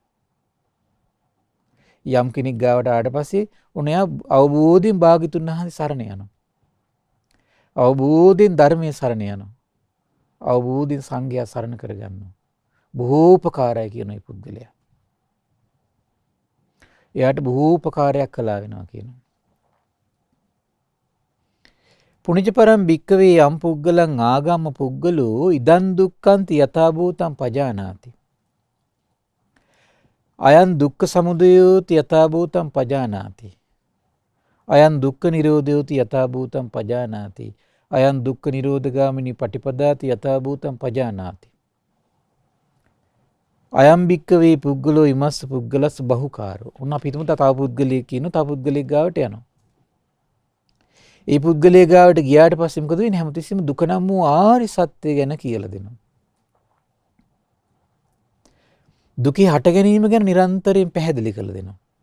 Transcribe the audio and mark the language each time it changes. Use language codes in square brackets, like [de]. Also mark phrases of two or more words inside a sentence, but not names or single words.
[si] යම් කෙනෙක් ගාවට ආවට පස්සේ උණයා අවබෝධයෙන් භාග්‍යතුන් වහන්සේ සරණ යනවා. අවබෝධයෙන් ධර්මයේ සරණ යනවා. අවබෝධයෙන් සංඝයා සරණ කරගන්නවා. බොහෝ උපකාරයි කියන මේ පුද්ගලයා. එයාට බොහෝ උපකාරයක් කළා වෙනවා කියනවා. [pi] පුනිජපරම් භික්කවේ යම් පුද්ගලං ආගම්ම පුද්ගලෝ ඉදන් දුක්ඛන්ති යථා භූතං පජානාති. අයං දුක්ඛ සමුදයෝති යථා භූතං පජානාති. අයං දුක්ඛ නිරෝධයෝති යථා භූතං පජානාති. අයං දුක්ඛ නිරෝධගාමිනී පටිපදාති යථා භූතං පජානාති. අයම් භික්කවේ පුද්ගලෝ ඉමස්ස පුද්ගලස්ස බහුකාරෝ. [si] ඔන්න අපි හිතමු තව පුද්ගලයෙක් කියන තව පුද්ගලයෙක් ගාවට යනවා. ඒ පුද්ගලයා ගාවට ගියාට පස්සේ මොකද වෙන්නේ? හැමතිස්සෙම දුක නම් වූ ආර්ය සත්‍ය ගැන කියලා දෙනවා. දුකේ හට ගැනීම ගැන නිරන්තරයෙන් පැහැදිලි කරලා දෙනවා.